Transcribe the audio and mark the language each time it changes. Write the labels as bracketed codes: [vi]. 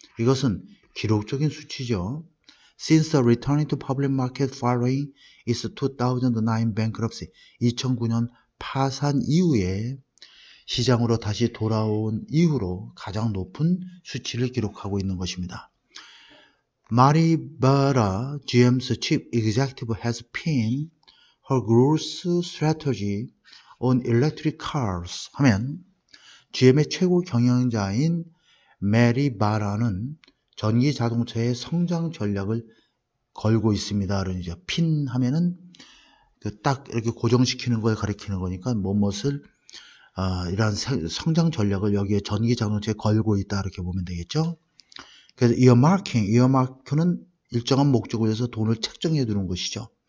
[ko] 이것은 기록적인 수치죠. [en] Since the returning to public market following its 2009 bankruptcy, [ko] 2009년 파산 이후에 시장으로 다시 돌아온 이후로 가장 높은 수치를 기록하고 있는 것입니다. [en] Mary Barra, GM's chief executive, has pinned her growth strategy on electric cars [ko] 하면 GM의 최고 경영자인 메리 바라는 전기 자동차의 성장 전략을 걸고 있습니다. 그러니까 핀 하면은 딱 이렇게 고정시키는 걸 가리키는 거니까 무엇을 이러한 성장 전략을 여기에 전기 자동차에 걸고 있다 이렇게 보면 되겠죠. 그래서 이어마크는 일정한 목적을 위해서 돈을 책정해 두는 것이죠.